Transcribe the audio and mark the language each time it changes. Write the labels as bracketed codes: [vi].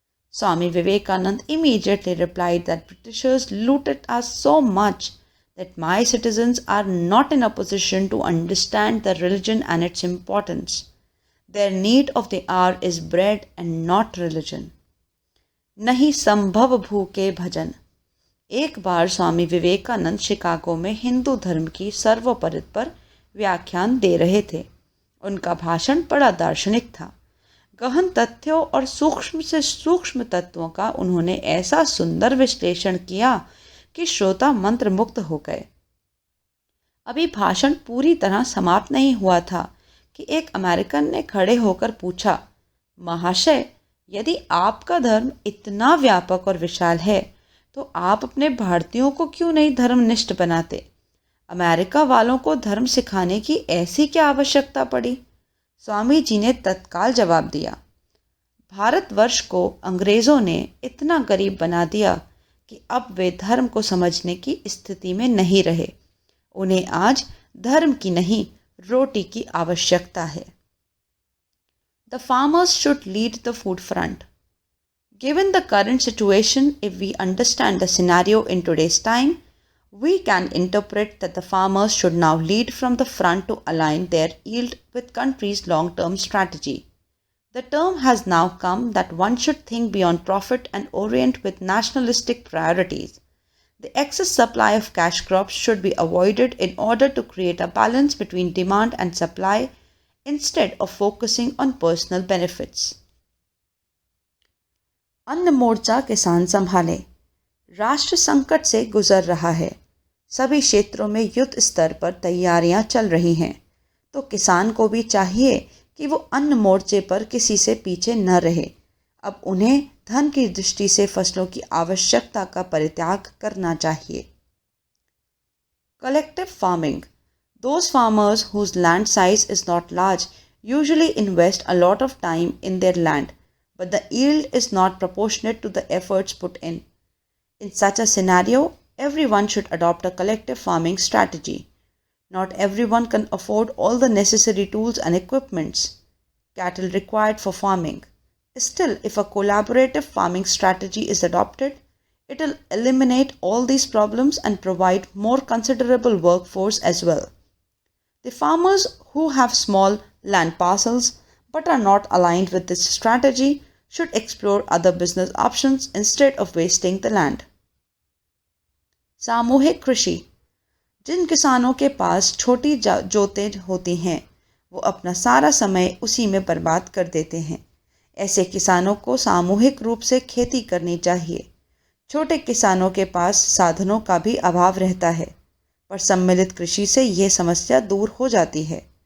[en] Swami Vivekanand immediately replied that Britishers looted us so much that my citizens are not in a position to understand the religion and its importance. Their need of the hour is bread and not religion. [hi] नहीं संभव भूखे भजन. एक बार Swami Vivekananda Chicago में हिंदू धर्म की सर्वोपरि पर व्याख्यान दे रहे थे. उनका भाषण बड़ा दार्शनिक था. गहन तथ्यों और सूक्ष्म से सूक्ष्म तत्वों का उन्होंने ऐसा सुंदर विश्लेषण किया कि श्रोता मंत्रमुग्ध हो गए. अभी भाषण पूरी तरह समाप्त नहीं हुआ था कि एक अमेरिकन ने खड़े होकर पूछा, महाशय, यदि आपका धर्म इतना व्यापक और विशाल है तो आप अपने भारतीयों को क्यों नहीं धर्मनिष्ठ बनाते? अमेरिका वालों को धर्म सिखाने की ऐसी क्या आवश्यकता पड़ी? स्वामी जी ने तत्काल जवाब दिया, भारतवर्ष को अंग्रेज़ों ने इतना गरीब बना दिया कि अब वे धर्म को समझने की स्थिति में नहीं रहे. उन्हें आज धर्म की नहीं, रोटी की आवश्यकता है. [en] The farmers should lead the food front. Given the current situation, if we understand the scenario in today's time, we can interpret that the farmers should now lead from the front to align their yield with country's long-term strategy. The term has now come that one should think beyond profit and orient with nationalistic priorities. The excess supply of cash crops should be avoided in order to create a balance between demand and supply instead of focusing on personal benefits. [hi] अन्न मोर्चा किसान संभाले. राष्ट्र संकट से गुजर रहा है. सभी क्षेत्रों में युद्ध स्तर पर तैयारियां चल रही हैं. तो किसान को भी चाहिए कि वो अन्न मोर्चे पर किसी से पीछे न रहे। अब उन्हें धन की दृष्टि से फसलों की आवश्यकता का परित्याग करना चाहिए। [en] Collective farming. Those farmers whose land size is not large usually invest a lot of time in their land, but the yield is not proportionate to the efforts put in. In such a scenario, everyone should adopt a collective farming strategy. Not everyone can afford all the necessary tools and equipments cattle required for farming. Still, if a collaborative farming strategy is adopted, it will eliminate all these problems and provide more considerable workforce as well. The farmers who have small land parcels but are not aligned with this strategy should explore other business options instead of wasting the land. [hi] सामूहिक कृषि. जिन किसानों के पास छोटी जोतें होती हैं वो अपना सारा समय उसी में बर्बाद कर देते हैं। ऐसे किसानों को सामूहिक रूप से खेती करनी चाहिए। छोटे किसानों के पास साधनों का भी अभाव रहता है, पर सम्मिलित कृषि से ये समस्या दूर हो जाती है।